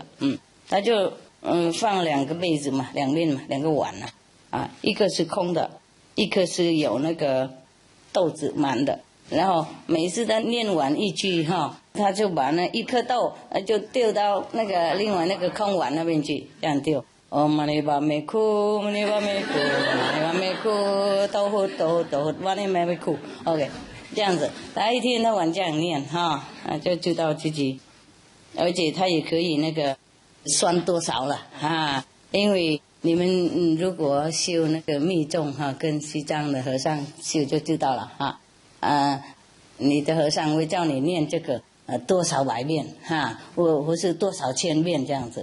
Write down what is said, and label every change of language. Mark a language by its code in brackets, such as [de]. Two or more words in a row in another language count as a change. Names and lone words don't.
[zh] 他就放2个杯子嘛，2面嘛，2个碗啊，一个是空的，一个是有那个豆子满的。然后每次他念完一句他就把那1颗豆就丢到那个另外那个空碗那边去，这样丢。 [sa] Om Mani Padme Hu, Mani Padme Hu, Mani Padme Hu， [zh] 都呼 [sa] Mani Padme Hu。 [zh] OK， 这样子，他一天到晚这样念就知道自己，而且他也可以那个算多少了因为你们如果修那个密宗跟西藏的和尚修就知道了你的和尚会叫你念这个多少百遍或是多少千遍这样子。